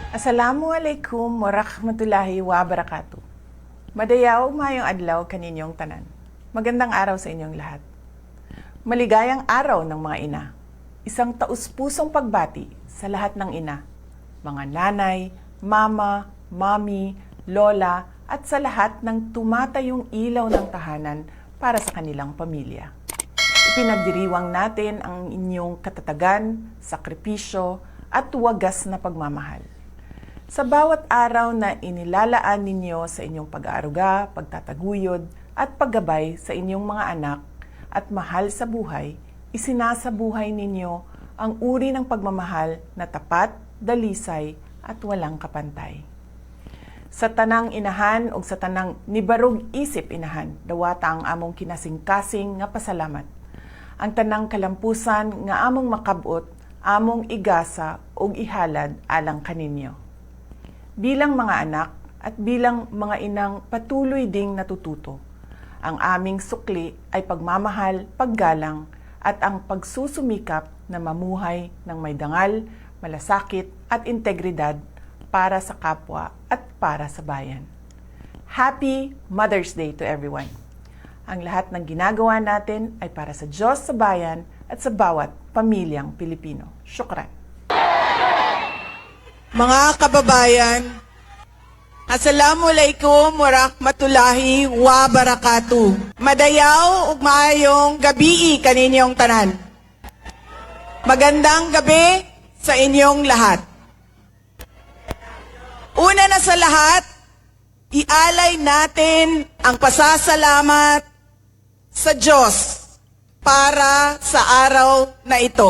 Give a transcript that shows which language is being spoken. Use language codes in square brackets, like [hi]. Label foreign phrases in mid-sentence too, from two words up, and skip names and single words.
[ar] السلام عليكم ورحمة الله وبركاته. [ceb] Madayaw mayong adlaw kaninyong tanan. [tl] Magandang araw sa inyong lahat. Maligayang araw ng mga ina. Isang taus-pusong pagbati sa lahat ng ina. Mga nanay, mama, mami, lola, at sa lahat ng tumatayong ilaw ng tahanan para sa kanilang pamilya. Ipinagdiriwang natin ang inyong katatagan, sakripisyo, at wagas na pagmamahal. Sa bawat araw na inilalaan ninyo sa inyong pag-aaruga, pagtataguyod, at paggabay sa inyong mga anak at mahal sa buhay, isinasabuhay ninyo ang uri ng pagmamahal na tapat, dalisay, at walang kapantay. [ceb] Sa tanang inahan o sa tanang nibarog isip inahan, dawata ang among kinasing-kasing nga pasalamat. Ang tanang kalampusan nga among makabot, among igasa o ihalad alang kaninyo. [tl] Bilang mga anak at bilang mga inang patuloy ding natututo, ang aming sukli ay pagmamahal, paggalang at ang pagsusumikap na mamuhay ng may dangal, malasakit at integridad para sa kapwa at para sa bayan. [en] Happy Mother's Day to everyone! [tl] Ang lahat ng ginagawa natin ay para sa Diyos, sa bayan at sa bawat pamilyang Pilipino. [ar] Syukran! [tl] Mga kababayan, [ar] السلام عليكم ورحمة الله وبركاته. [ceb] Madayaw ug maayong gabi kaninyong tanan. [tl] Magandang gabi sa inyong lahat. Una na sa lahat, ialay natin ang pasasalamat sa Diyos para sa araw na ito.